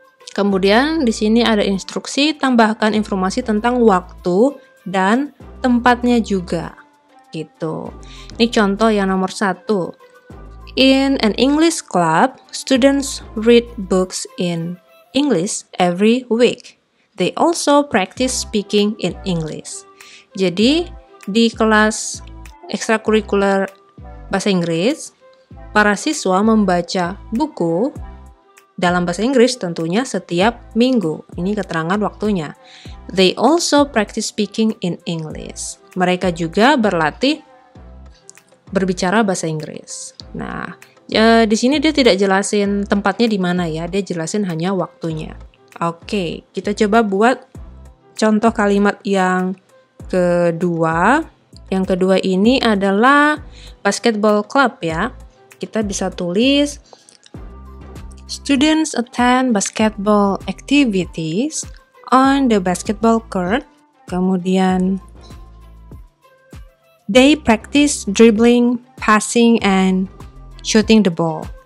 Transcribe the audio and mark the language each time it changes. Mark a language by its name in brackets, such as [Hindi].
[Indonesian] Kemudian di sini ada instruksi, tambahkan informasi tentang waktu dan tempatnya juga. Gitu. Ini contoh yang nomor 1. [English] In an English club, students read books in English every week. They also practice speaking in English. [Indonesian] Jadi, di kelas ekstrakurikuler bahasa Inggris, para siswa membaca buku dalam bahasa Inggris tentunya setiap minggu. Ini keterangan waktunya. [English] They also practice speaking in English. [Indonesian] Mereka juga berlatih berbicara bahasa Inggris. Nah, di sini dia tidak jelasin tempatnya di mana ya, dia jelasin hanya waktunya. Oke, kita coba buat contoh kalimat yang kedua. Yang kedua ini adalah basketball club ya. Kita bisa tulis [English] students attend basketball activities on the basketball court. Kemudian they practice dribbling, passing, and shooting the ball.